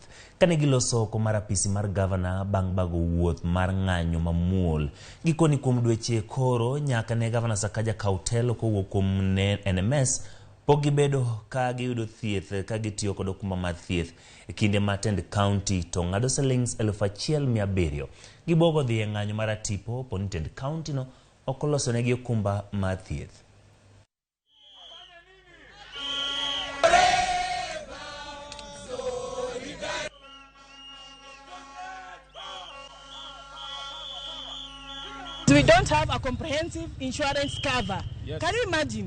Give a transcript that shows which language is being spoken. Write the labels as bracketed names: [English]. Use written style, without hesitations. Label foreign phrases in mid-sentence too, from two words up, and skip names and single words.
[Luo (Kenya and Tanzania)] Kane giloso oko mar apisi mar governor bang' bago wuoth mar ng'anyo mamuol gikoni kuom dweche koro nyaka ne governor Sakaja kautelo kowuok kuom NMS pok gibedo ka giyudo thieth ka gitiyo kod okumba mar thieth e kinde ma tend county to ng'ado shillings 1,700 gibogo dhi e ng'anyo mar tipo poni tend county no okoloso negi okumba mar thieth. [English] We don't have a comprehensive insurance cover. Yes. Can you imagine?